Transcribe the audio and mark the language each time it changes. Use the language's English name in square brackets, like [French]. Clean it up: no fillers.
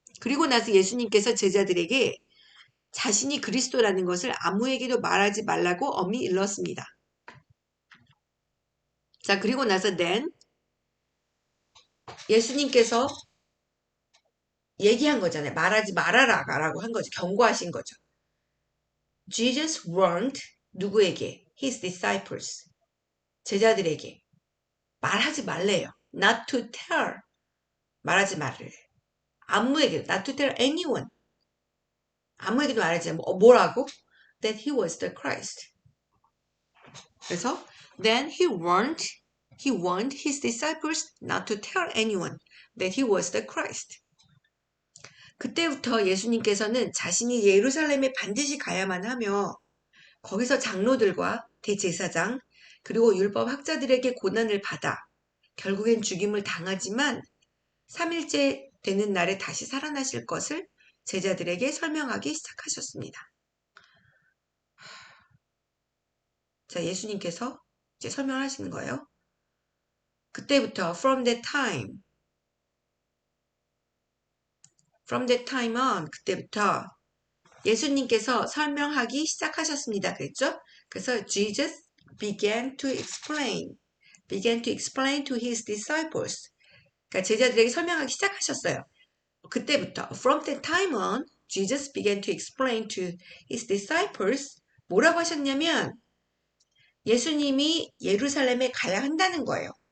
[Korean] 그리고 나서 예수님께서 제자들에게 자신이 그리스도라는 것을 아무에게도 말하지 말라고 엄히 일렀습니다. 자, 그리고 나서 then 예수님께서 얘기한 거잖아요. 말하지 말아라 라고 한 거죠. 경고하신 거죠. [English] Jesus warned [Korean] 누구에게? [English] His disciples. [Korean] 제자들에게 말하지 말래요. [English] Not to tell. [Korean] 말하지 말래. 아무에게도. [English] Not to tell anyone. [Korean] 아무에게도 말하지 뭐라고? [English] That he was the Christ. [Korean] 그래서 [English] then he warned his disciples not to tell anyone that he was the Christ. [Korean] 그때부터 예수님께서는 자신이 예루살렘에 반드시 가야만 하며 거기서 장로들과 대제사장 그리고 율법 학자들에게 고난을 받아 결국엔 죽임을 당하지만 3일째 되는 날에 다시 살아나실 것을 제자들에게 설명하기 시작하셨습니다. 자, 예수님께서 이제 설명하시는 거예요. 그때부터 [English] from that time on [Korean] 그때부터 예수님께서 설명하기 시작하셨습니다. 그랬죠? 그래서 [English] Jesus began to explain to his disciples. [Korean] 그러니까 제자들에게 설명하기 시작하셨어요. 그때부터 [English] from that time on Jesus began to explain to his disciples [Korean] 뭐라고 하셨냐면 예수님이 예루살렘에 가야 한다는 거예요.